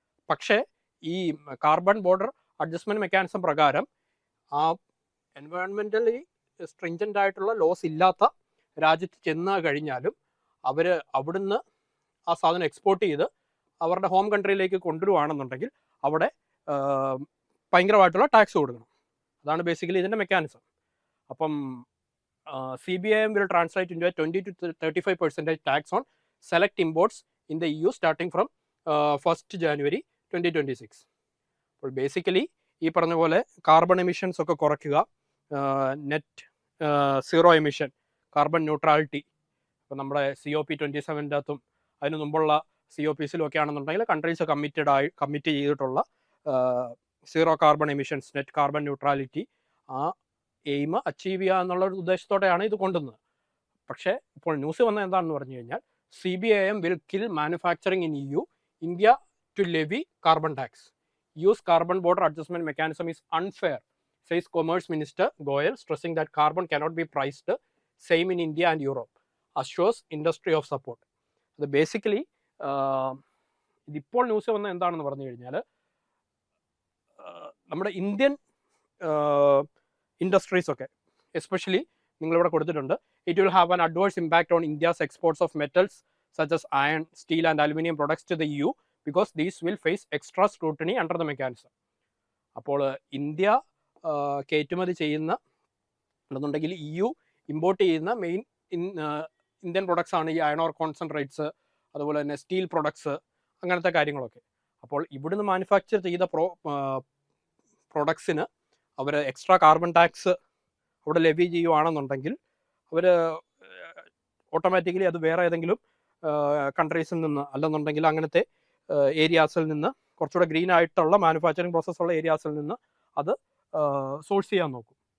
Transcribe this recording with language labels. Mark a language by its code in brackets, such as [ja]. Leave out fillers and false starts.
[ml] പക്ഷേ ഈ carbon border adjustment mechanism പ്രകാരം ആ എൻവയോൺമെൻ്റലി സ്ട്രിഞ്ചൻ്റ് ആയിട്ടുള്ള ലോസ് ഇല്ലാത്ത രാജ്യത്ത് ചെന്ന് കഴിഞ്ഞാലും അവർ അവിടുന്ന് ആ സാധനം എക്സ്പോർട്ട് ചെയ്ത് അവരുടെ ഹോം കൺട്രിയിലേക്ക് കൊണ്ടുവരുവാണെന്നുണ്ടെങ്കിൽ അവിടെ ഭയങ്കരമായിട്ടുള്ള ടാക്സ് കൊടുക്കണം. അതാണ് ബേസിക്കലി ഇതിൻ്റെ മെക്കാനിസം. [en] അപ്പം CBAM will translate into a 20 to 35% tax on select imports in the EU starting from 1st January 2026. [ml] അപ്പോൾ ബേസിക്കലി ഈ പറഞ്ഞ പോലെ കാർബൺ എമിഷൻസ് ഒക്കെ കുറയ്ക്കുക, net zero emission, carbon neutrality. ഇപ്പോൾ നമ്മുടെ COP27 അകത്തും അതിന് മുമ്പുള്ള COPസിലും ഒക്കെ ആണെന്നുണ്ടെങ്കിൽ കൺട്രീസ് കമ്മിറ്റ് ചെയ്തിട്ടുള്ള zero carbon emissions, net carbon neutrality, ആ എയിം അച്ചീവ് ചെയ്യുക എന്നുള്ള ഒരു ഉദ്ദേശത്തോടെയാണ് ഇത് കൊണ്ടുവന്നത്. പക്ഷേ ഇപ്പോൾ ന്യൂസ് വന്നത് എന്താണെന്ന് പറഞ്ഞു കഴിഞ്ഞാൽ [en] CBAM will kill manufacturing in EU. India to levy carbon tax. EU's carbon border adjustment mechanism is unfair, says Commerce Minister Goyal, stressing that carbon cannot be priced same in India and Europe. Assures industry of support. [ml] അത് basically ഇതിപ്പോൾ news വന്നത് എന്താണെന്ന് പറഞ്ഞു കഴിഞ്ഞാൽ നമ്മുടെ Indian industries ഒക്കെ especially നിങ്ങളിവിടെ കൊടുത്തിട്ടുണ്ട്, [en] it will have an adverse impact on India's exports of metals such as iron, steel and aluminium products to the EU because these will face extra scrutiny under the mechanism. [ml] അപ്പോൾ India കയറ്റുമതി ചെയ്യുന്ന എന്നുണ്ടെങ്കിൽ EU import ചെയ്യുന്ന main Indian products ആണ് ഈ iron or concentrates, അതുപോലെ തന്നെ steel products, അങ്ങനത്തെ കാര്യങ്ങളൊക്കെ. അപ്പോൾ ഇവിടുന്ന് മാനുഫാക്ചർ ചെയ്ത പ്രൊഡക്ട്സിന് അവർ എക്സ്ട്രാ കാർബൺ ടാക്സ് അവിടെ ലെവി ചെയ്യുവാണെന്നുണ്ടെങ്കിൽ അവർ ഓട്ടോമാറ്റിക്കലി അത് വേറെ ഏതെങ്കിലും കൺട്രീസിൽ നിന്ന് അല്ലെന്നുണ്ടെങ്കിൽ അങ്ങനത്തെ ഏരിയാസിൽ നിന്ന് കുറച്ചുകൂടെ ഗ്രീൻ ആയിട്ടുള്ള മാനുഫാക്ചറിങ് പ്രോസസ്സുള്ള ഏരിയാസിൽ നിന്ന് അത് സോഴ്സ് ചെയ്യാൻ നോക്കും.